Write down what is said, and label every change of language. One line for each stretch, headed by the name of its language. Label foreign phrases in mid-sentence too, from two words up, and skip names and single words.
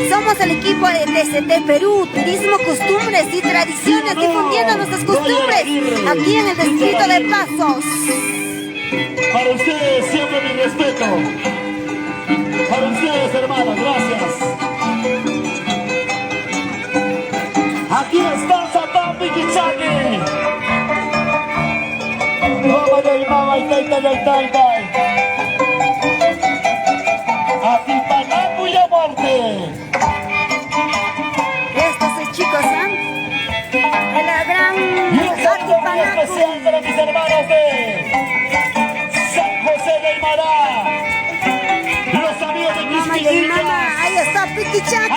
Spanish: Somos el equipo de DST Perú, turismo, costumbres y tradiciones, difundiendo nuestras costumbres aquí en el distrito de Pasos. Para ustedes siempre mi respeto. Para ustedes, hermanos, gracias. Aquí está Satán Piquichaki. Mama del mama y taita del taitai. Atipanacu y Amorte. Estos chicos, ¿eh? De la gran Y un saludo muy especial Atipanacu. para mis hermanos de San José del Mará. Los amigos de Mama y el Quisquillas. mama, ahí está Piquichaki.